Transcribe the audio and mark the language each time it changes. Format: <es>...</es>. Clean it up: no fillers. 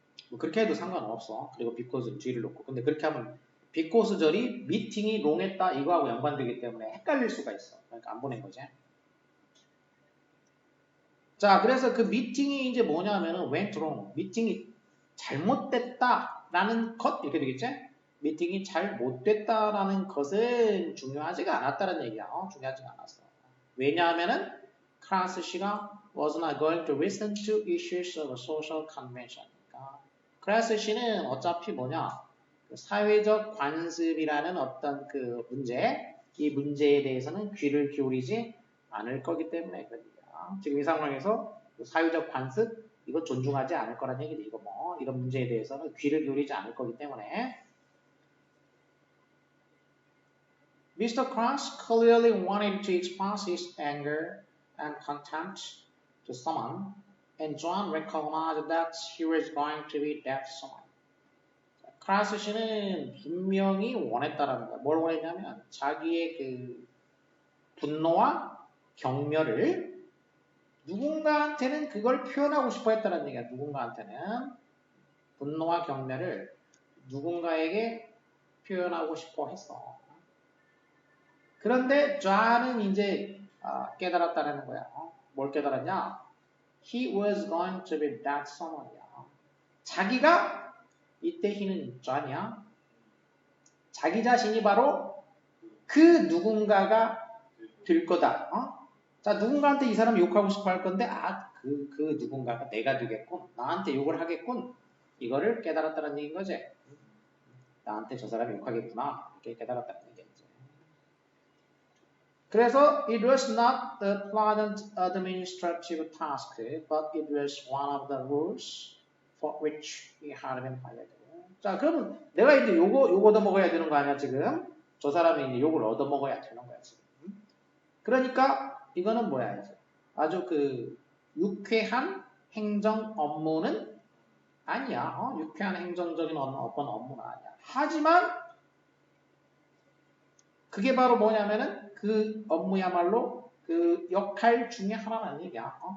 <ko>뭐 그렇게 해도 상관없어. 그리고 because 뒤를 놓고. 근데 그렇게 하면 because 절이 미팅이 롱했다 이거하고 연관되기 때문에 헷갈릴 수가 있어. 그러니까 안 보낸 거지. 자, 그래서 그 미팅이 이제 뭐냐면은</ko> <en>went wrong.</en> <ko>미팅이 잘못됐다라는 것 이렇게 되겠지? 미팅이 잘 못됐다라는 것은 중요하지가 않았다는 얘기야. 중요하지가 않았어. 왜냐하면은 클래스 씨가</ko> <en>was not going to listen to issues of social convention.</en> <ko>그러니까 클래스 씨는 어차피 뭐냐? 그 사회적 관습이라는 어떤 그 문제, 이 문제에 대해서는 귀를 기울이지 않을 거기 때문에 그런 얘기야. 지금 이 상황에서 사회적 관습 이거 존중하지 않을 거란 얘기지. 이거 뭐 이런 문제에 대해서는 귀를 기울이지 않을 거기 때문에 Mr.</ko> <en>Cross clearly wanted to express his anger and contempt to someone, and John recognized that he was going to be that someone.</en> <ko>크라스 씨는 분명히 원했다라는 거야. 뭘 원했냐면 자기의 그 분노와 경멸을 누군가한테는 그걸 표현하고 싶어 했다는 얘기야. 누군가한테는 분노와 경멸을 누군가에게 표현하고 싶어 했어. 그런데 좌는 이제 깨달았다는 거야. 뭘 깨달았냐?</ko> <en>He was going to be that someone이야.</en> <ko>자기가 이때 he는 좌냐? 자기 자신이 바로 그 누군가가 될 거다. 자, 누군가한테 이 사람 욕하고 싶어 할 건데, 그 누군가가 내가 되겠군. 나한테 욕을 하겠군. 이거를 깨달았다는 얘기인 거지. 나한테 저 사람이 욕하겠구나. 이렇게 깨달았다는 얘기지. 그래서</ko> <en>it was not the pleasant administrative task, but it was one of the rules for which he had been hired.</en> <ko>자, 그러면 내가 이제 요거 얻어먹어야 되는 거 아니야, 지금? 저 사람이 이제 욕을 얻어먹어야 되는 거야, 지금. 그러니까 이거는 뭐야, 이제. 아주 그 유쾌한 행정 업무는 아니야. 유쾌한 행정적인 어떤 업무는 아니야. 하지만 그게 바로 뭐냐면은 그 업무야말로 그 역할 중에 하나라는 얘기야.</ko>